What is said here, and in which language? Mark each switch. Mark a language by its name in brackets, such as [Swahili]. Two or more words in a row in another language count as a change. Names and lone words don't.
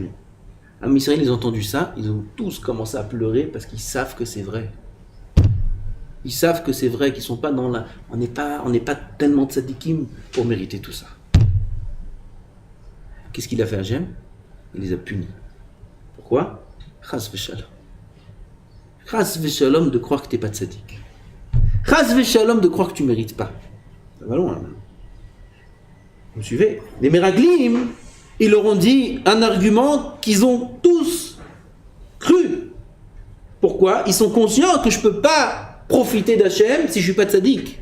[French] À Israël, ils ont entendu ça, ils ont tous commencé à pleurer parce qu'ils savent que c'est vrai. Ils savent que c'est vrai, qu'ils sont pas dans la... On n'est pas tellement tzadikim pour mériter tout ça. Qu'est-ce qu'il a fait à Hachem? Il les a punis. Pourquoi? [Hebrew] חס ושלום. חס ושלום [French] de croire que tu n'es pas tzadik. [Hebrew] חס ושלום [French] de croire que tu ne mérites pas. Ça va loin, là. Vous me suivez? Les miraglim, ils leur ont dit un argument qu'ils ont tous cru. Pourquoi? Ils sont conscients que je ne peux pas profiter d'Hachem si je ne suis pas tzaddik.